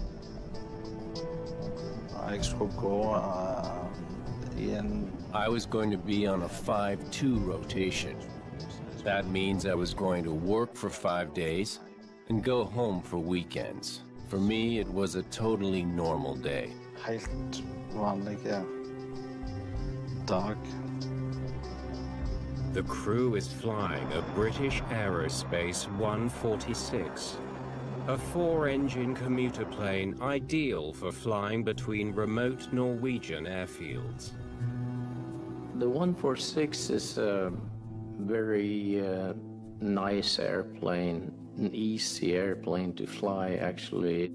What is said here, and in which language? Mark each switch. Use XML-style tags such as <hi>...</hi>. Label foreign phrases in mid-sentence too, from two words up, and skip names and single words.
<en>I was going to be on a 5-2 rotation. That means I was going to work for 5 days and go home for weekends. For me, it was a totally normal day.</en> <no>Helt vanlige dag.</no> <en>The crew is flying a British Aerospace 146, a 4-engine commuter plane ideal for flying between remote Norwegian airfields. The 146 is a very nice airplane, an easy airplane to fly, actually.</en>